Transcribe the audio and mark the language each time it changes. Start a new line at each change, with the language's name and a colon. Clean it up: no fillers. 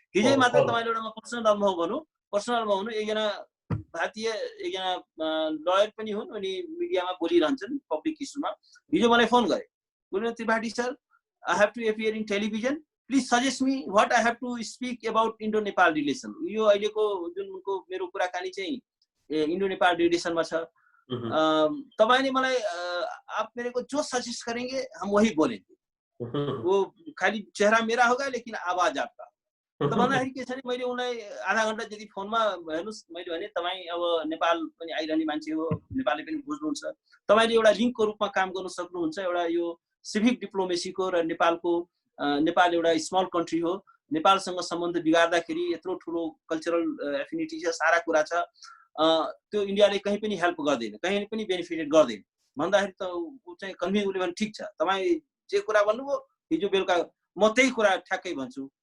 Nepali: हिजै मात्र तपाईँले एउटा पर्सनल अनुभव भनौँ, एकजना भारतीय लयर पनि हुन्, अनि मिडियामा बोलिरहन्छन् पब्लिक इस्युमा। हिजो मलाई फोन गरे,
English: Gurunath Tripathi sir, I have to appear in television, please suggest me what I have to speak about Indo Nepal relation.
Nepali: यो अहिलेको जुन उनको मेरो कुराकानी चाहिँ इन्डो नेपाल रिलेसनमा छ। तपाईँले मलाई
Hindi: आप मेरे को जो सजेस्ट करेंगे हम वही बोलेंगे, वो खाली चेहरा मेरा होगा लेकिन आवाज आपका।
Nepali: त भन्दाखेरि के छ भने मैले उनलाई आधा घन्टा जति फोनमा हेर्नुहोस्, मैले भने तपाईँ अब नेपाल पनि आइरहने मान्छे हो, नेपालले पनि बुझ्नुहुन्छ, तपाईँले एउटा लिङ्कको रूपमा काम गर्न सक्नुहुन्छ। एउटा यो सिभिक डिप्लोमेसीको र नेपाल एउटा स्मल कन्ट्री हो, नेपालसँग सम्बन्ध बिगार्दाखेरि यत्रो ठुलो कल्चरल एफिनिटी छ, सारा कुरा छ, त्यो इन्डियाले कहीँ पनि हेल्प गर्दैन, कहीँ पनि बेनिफिटेड गर्दैन भन्दाखेरि त ऊ चाहिँ कन्भिन्स उसले भने ठिक छ, तपाईँ जे कुरा भन्नुभयो हिजो बेलुका म त्यही कुरा ठ्याक्कै भन्छु।